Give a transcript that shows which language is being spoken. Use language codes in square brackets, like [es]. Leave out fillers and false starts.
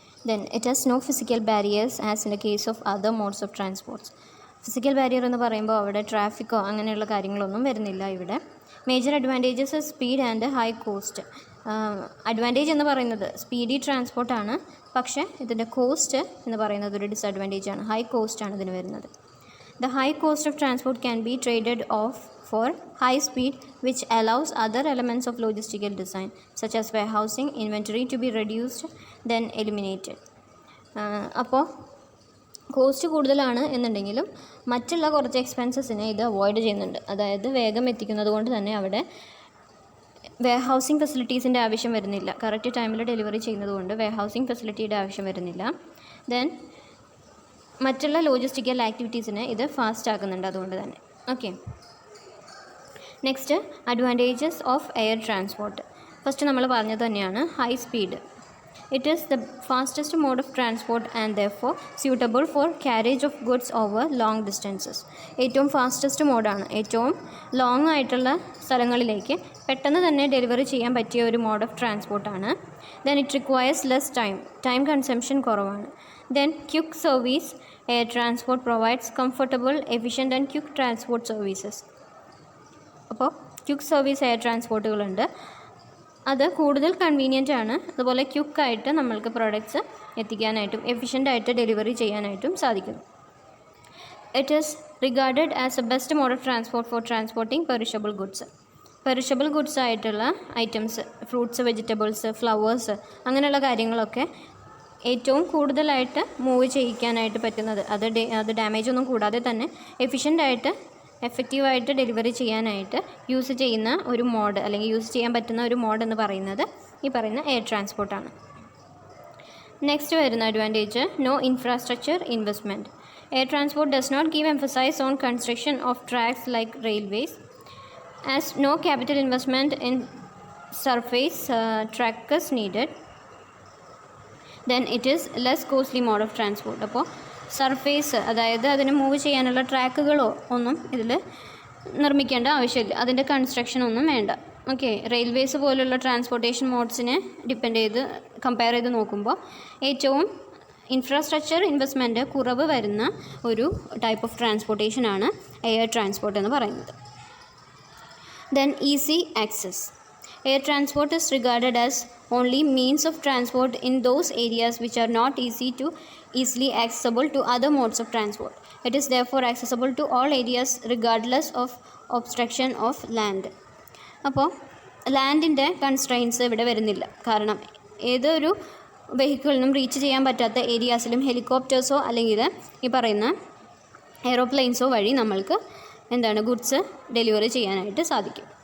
[en] Then it has no physical barriers as in the case of other modes of transports. [ml] Physical barrier എന്ന് പറയുമ്പോൾ അവിടെ ട്രാഫിക്കോ അങ്ങനെയുള്ള കാര്യങ്ങളൊന്നും വരുന്നില്ല ഇവിടെ. [en] Major advantages speed and high cost. [ml] Advantage എന്ന് പറയുന്നത് സ്പീഡി ട്രാൻസ്പോർട്ടാണ്, പക്ഷേ ഇതിൻ്റെ കോസ്റ്റ് എന്ന് പറയുന്നത് ഒരു ഡിസഡ്വാൻറ്റേജാണ്. ഹൈ കോസ്റ്റാണ് ഇതിന് വരുന്നത്. [en] The high cost of transport can be traded off for high speed, which allows other elements of logistical design, such as warehousing, inventory to be reduced, then eliminated. [ml] അപ്പോൾ cost കൂടുതലാണ് എന്നുണ്ടെങ്കിലും മറ്റുള്ള കുറച്ച് എക്സ്പെൻസസിനെ ഇത് അവോയ്ഡ് ചെയ്യുന്നുണ്ട്. അതായത് വേഗം എത്തിക്കുന്നത് കൊണ്ട് തന്നെ അവിടെ വെയർഹൗസിംഗ് ഫെസിലിറ്റീസിൻ്റെ ആവശ്യം വരുന്നില്ല. കറക്റ്റ് ടൈമിൽ ഡെലിവറി ചെയ്യുന്നത് കൊണ്ട് വെയർഹൗസിംഗ് ഫെസിലിറ്റിയുടെ ആവശ്യം വരുന്നില്ല. ദെൻ മറ്റുള്ള ലോജിസ്റ്റിക്കൽ ആക്ടിവിറ്റീസിനെ ഇത് ഫാസ്റ്റ് ആക്കുന്നുണ്ട് അതുകൊണ്ട് തന്നെ. [en] Okay, next advantages of air transport. First [ml] നമ്മൾ പറഞ്ഞത് തന്നെയാണ് [en] High speed. It is the fastest mode of transport and therefore suitable for carriage of goods over long distances. [ml] ഏറ്റവും ഫാസ്റ്റസ്റ്റ് മോഡാണ്. ഏറ്റവും ലോങ് ആയിട്ടുള്ള സ്ഥലങ്ങളിലേക്ക് പെട്ടെന്ന് തന്നെ ഡെലിവറി ചെയ്യാൻ പറ്റിയ ഒരു mode of ട്രാൻസ്പോർട്ടാണ്. [en] Then it requires less time consumption കുറവാണ്. Then quick service air transport provides comfortable, efficient and quick transport services. [ml] അപ്പോൾ ക്വിക്ക് സർവീസ് എയർ ട്രാൻസ്പോർട്ടുകളുണ്ട്, അത് കൂടുതൽ കൺവീനിയൻ്റ് ആണ്. അതുപോലെ ക്വിക്കായിട്ട് നമ്മൾക്ക് പ്രോഡക്റ്റ്സ് എത്തിക്കാനായിട്ടും എഫിഷ്യൻ്റായിട്ട് ഡെലിവറി ചെയ്യാനായിട്ടും സാധിക്കുന്നു. [en] It is regarded as a best mode of transport for transporting perishable goods. [ml] Perishable goods ആയിട്ടുള്ള items, fruits, vegetables, flowers, അങ്ങനെയുള്ള കാര്യങ്ങളൊക്കെ ഏറ്റവും കൂടുതലായിട്ട് മൂവ് ചെയ്യിക്കാനായിട്ട് പറ്റുന്നത്, അത് ഡാമേജ് ഒന്നും കൂടാതെ തന്നെ എഫിഷ്യൻ്റായിട്ട് എഫക്റ്റീവായിട്ട് ഡെലിവറി ചെയ്യാനായിട്ട് യൂസ് ചെയ്യുന്ന ഒരു മോഡ്, അല്ലെങ്കിൽ യൂസ് ചെയ്യാൻ പറ്റുന്ന ഒരു മോഡ് എന്ന് പറയുന്നത് ഈ പറയുന്ന എയർ ട്രാൻസ്പോർട്ടാണ്. [en] Next വരുന്ന advantage no infrastructure investment. Air transport does not give emphasise on construction of tracks like railways, as no capital investment in surface track is needed. Then it is less costly mode of transport. [ml] അപ്പോൾ surface, അതായത് അതിന് move ചെയ്യാനുള്ള ട്രാക്കുകളോ ഒന്നും ഇതിൽ നിർമ്മിക്കേണ്ട ആവശ്യമില്ല, അതിൻ്റെ construction ഒന്നും വേണ്ട. ഓക്കെ, റെയിൽവേസ് പോലുള്ള ട്രാൻസ്പോർട്ടേഷൻ മോഡ്സിനെ കമ്പയർ ചെയ്ത് നോക്കുമ്പോൾ ഏറ്റവും ഇൻഫ്രാസ്ട്രക്ചർ ഇൻവെസ്റ്റ്മെൻറ്റ് കുറവ് വരുന്ന ഒരു ടൈപ്പ് ഓഫ് ട്രാൻസ്പോർട്ടേഷനാണ് എയർ ട്രാൻസ്പോർട്ട് എന്ന് പറയുന്നത്. [en] Then easy access. Air transport is regarded as only means of transport in those areas which are not easily accessible to other modes of transport. It is therefore accessible to all areas regardless of obstruction of land. [ml] അപ്പോൾ ലാൻഡിൻ്റെ constraints ഇവിടെ വരുന്നില്ല. കാരണം ഏതൊരു വെഹിക്കിളിനും reach ചെയ്യാൻ പറ്റാത്ത ഏരിയാസിലും ഹെലികോപ്റ്റേഴ്സോ അല്ലെങ്കിൽ ഈ പറയുന്ന എയ്റോപ്ലെയിൻസോ വഴി നമ്മൾക്ക് ഗുഡ്സ് ഡെലിവറി ചെയ്യാനായിട്ട് സാധിക്കും.